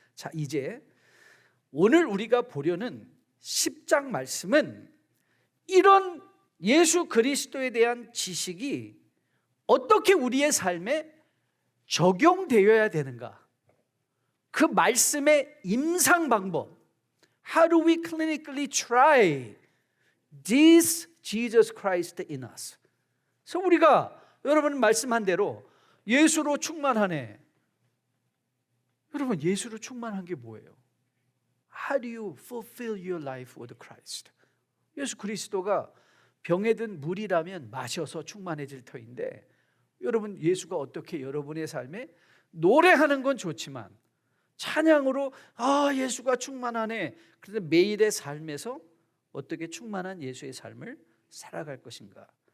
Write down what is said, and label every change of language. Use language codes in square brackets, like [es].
[ko] 자, 이제 오늘 우리가 보려는 10장 말씀은 이런 예수 그리스도에 대한 지식이 어떻게 우리의 삶에 적용되어야 되는가, 그 말씀의 임상 방법, [en] How do we clinically try this Jesus Christ in us? [ko] 그래서 우리가 여러분 말씀한 대로 예수로 충만하네. 여러분 예수로 충만한 게 뭐예요? [en] How do you fulfill your life with Christ? [ko] 예수 그리스도가 병에 든 물이라면 마셔서 충만해질 터인데, 여러분 예수가 어떻게 여러분의 삶에, 노래하는 건 좋지만 찬양으로 예수가 충만하네, 그런데 매일의 삶에서 어떻게 충만한 예수의 삶을 살아갈 것인가?